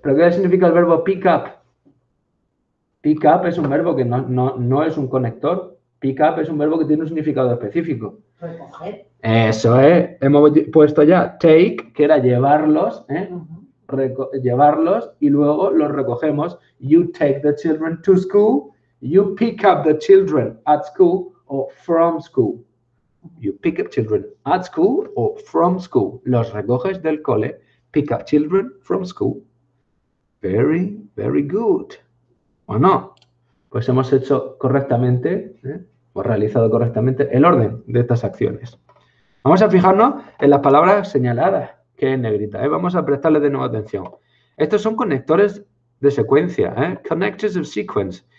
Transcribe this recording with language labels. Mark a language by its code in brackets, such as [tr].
[es] ¿Pero qué significa el verbo pick up? Pick up es un verbo que no es un conector. Pick up es un verbo que tiene un significado específico. Recoger. Eso es. Hemos puesto ya take, que era llevarlos, llevarlos y luego los recogemos. [en] You take the children to school. You pick up the children at school or from school. You pick up children at school or from school. [es] Los recoges del cole. [en] Pick up children from school. Very, very good. [es] ¿O no? Pues hemos hecho correctamente, o realizado correctamente el orden de estas acciones. Vamos a fijarnos en las palabras señaladas, que es en negrita. Vamos a prestarles de nuevo atención. Estos son conectores de secuencia, [en] connectors of sequence.